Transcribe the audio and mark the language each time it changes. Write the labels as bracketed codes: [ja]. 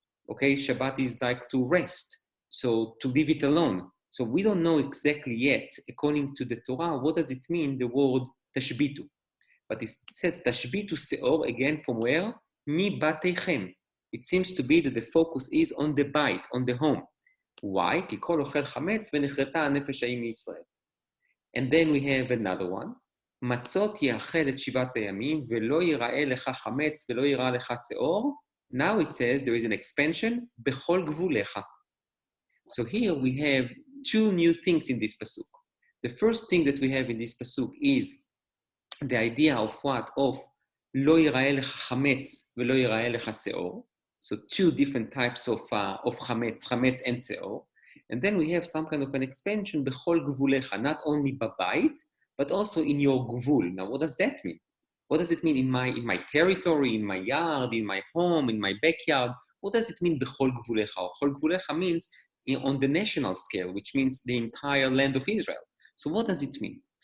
[en] Okay, Shabbat is like to rest, so to leave it alone. So we don't know exactly yet, according to the Torah, what does it mean, the word tashbitu. But it says tashbitu seor, again, from where? [he] Mi bateichem. [en] It seems to be that the focus is on the bite, on the home. Why? [he] כי כל אוכל חמץ ונכרתה הנפש ההיא מישראל. [en] And then we have another one. [he] מצות יאכל את 7 הימים ולא ייראה לך חמץ ולא ייראה לך שאור. [en] Now it says there is an expansion, [he] בכל גבוליך. [en] So here we have 2 new things in this pasuk. The first thing that we have in this pasuk is the idea of what? [he] Of לא ייראה לך חמץ ולא ייראה לך שאור. [en] So 2 different types of chametz and seor. And then we have some kind of an expansion, [he] bechol gvulecha, [en] not only babait, but also in your gvul. Now, what does that mean? What does it mean in my territory, in my yard, in my home, in my backyard? What does it mean, [he] bechol gvulecha? [en] Bechol gvulecha means on the national scale, which means the entire land of Israel. So what does it mean?